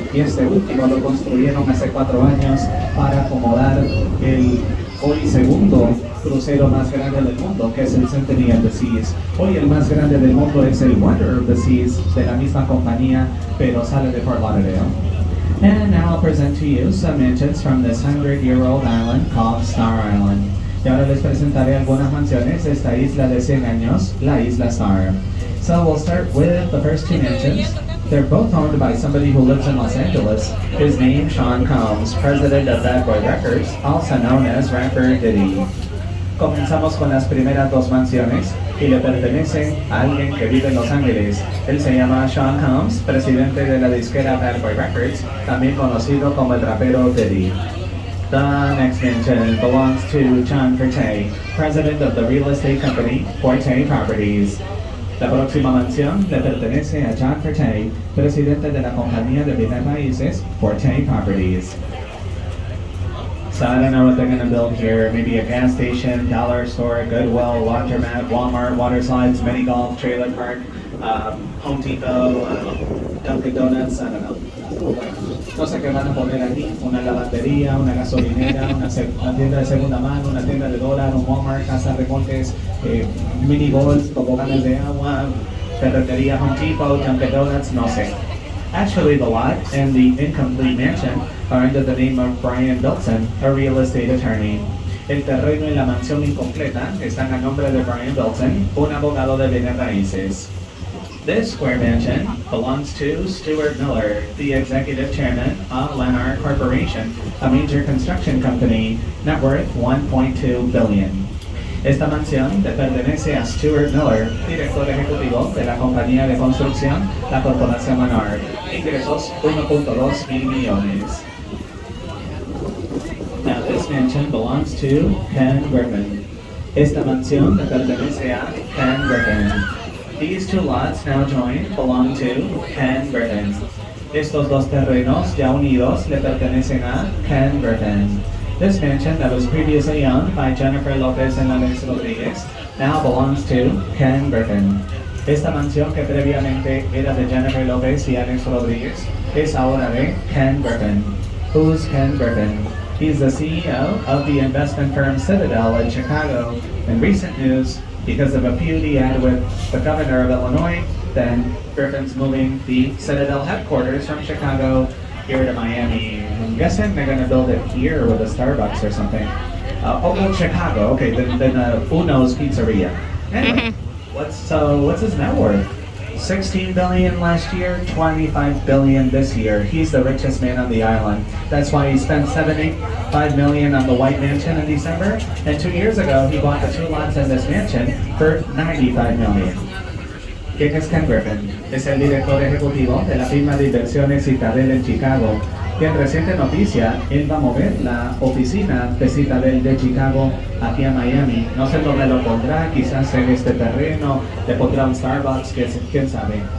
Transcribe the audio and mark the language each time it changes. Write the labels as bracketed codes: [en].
[es] Y este último lo construyeron hace 4 años para acomodar el hoy segundo crucero más grande del mundo, que es el Symphony of the Seas. Hoy el más grande del mundo es el Wonder of the Seas, de la misma compañía, pero sale de Fort Lauderdale. [en] And now I'll present to you some mansions from this 100-year-old island called Star Island. [es] Y ahora les presentaré algunas mansiones de esta isla de 100 años, la Isla Star. [en] So we'll start with the first 2 mansions. They're both owned by somebody who lives in Los Angeles. His name, Sean Combs, president of Bad Boy Records, also known as rapper Diddy. [es] Comenzamos con las primeras 2 mansiones y le pertenecen a alguien que vive en Los Ángeles. Él se llama Sean Combs, presidente de la disquera Bad Boy Records, también conocido como el rapero Diddy. [en] The next mansion belongs to John Forte, president of the real estate company Forte Properties. [es] La próxima mansión le pertenece a John Forte, presidente de la compañía de bienes raíces Forte Properties. [en] So I don't know what they're going to build here. Maybe a gas station, dollar store, Goodwill, laundromat, Walmart, water slides, mini golf, trailer park, Home Depot, Dunkin' Donuts, I don't know. [es] No sé qué van a poner aquí: una lavandería, una gasolinera, una tienda de segunda mano, una tienda de dólar, un Walmart, casa remolques, mini golf, toboganes de agua, ferretería, Home Depot, Dunkin' Donuts, no sé. [en] Actually, the lot and the incomplete mansion are under the name of Brian Bilson, a real estate attorney. [es] El terreno y la mansión incompleta están a nombre de Brian Bilson, un abogado de bienes raíces. [en] This square mansion belongs to Stuart Miller, the executive chairman of Lennar Corporation, a major construction company, net worth $1.2 billion. [es] Esta mansión le pertenece a Stuart Miller, director ejecutivo de la compañía de construcción, la corporación Lennar. Ingresos 1.2 mil millones. [en] Now this mansion belongs to Ken Griffin. [es] Esta mansión le pertenece a Ken Griffin. [en] These 2 lots now joined belong to Ken Griffin. [es] Estos 2 terrenos ya unidos le pertenecen a Ken Griffin. [en] This mansion that was previously owned by Jennifer Lopez and Alex Rodriguez now belongs to Ken Griffin. [es] Esta mansión que previamente era de Jennifer Lopez y Alex Rodriguez es ahora de Ken Griffin. [en] Who's Ken Griffin? He's the CEO of the investment firm Citadel in Chicago. In recent news, because of a feud he had with the governor of Illinois, then Griffin's moving the Citadel headquarters from Chicago here to Miami. I'm guessing they're gonna build it here with a Starbucks or something. Chicago. Okay, then Uno's Pizzeria. Anyway, what's his net worth? 16 billion last year, 25 billion this year. He's the richest man on the island. That's why he spent 75 million on the White Mansion in December. And 2 years ago, he bought the 2 lots in this mansion for 95 million. [es] ¿Quién es Ken Griffin? Es el director ejecutivo de la firma de inversiones Citadel en Chicago. Y en reciente noticia, él va a mover la oficina de Citadel de Chicago aquí a Miami. No sé dónde lo pondrá, quizás en este terreno, le pondrá un Starbucks, quién sabe.